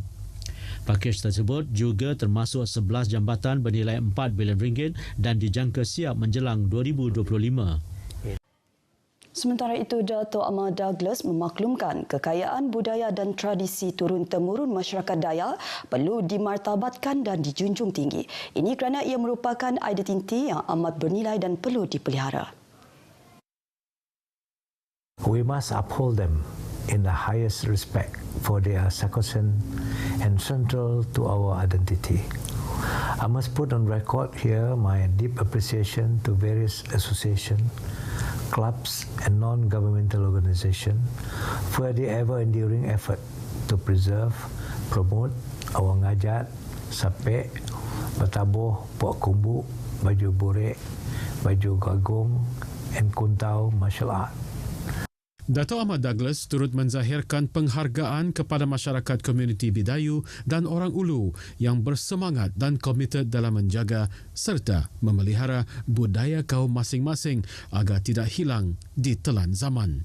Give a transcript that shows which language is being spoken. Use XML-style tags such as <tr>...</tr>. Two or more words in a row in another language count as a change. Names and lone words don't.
<ms>Pakej tersebut juga termasuk 11 jambatan bernilai 4 bilion ringgit dan dijangka siap menjelang 2025. Sementara itu, Dato' Ahmad Douglas memaklumkan kekayaan budaya dan tradisi turun-temurun masyarakat Dayak perlu dimartabatkan dan dijunjung tinggi. Ini kerana ia merupakan identiti yang amat bernilai dan perlu dipelihara.</ms> <en>We must uphold them in the highest respect for they are sacrosanct and central to our identity. I must put on record here my deep appreciation to various associations, clubs and non-governmental organisations for their ever-enduring effort to preserve, promote our ngajat, sapek, batabuh, puak kumbuk, baju borek, baju gagong and kuntau martial art.</en> <ms>Dato' Ahmad Douglas turut menzahirkan penghargaan kepada masyarakat komuniti Bidayu dan orang Ulu yang bersemangat dan komited dalam menjaga serta memelihara budaya kaum masing-masing agar tidak hilang di telan zaman.</ms>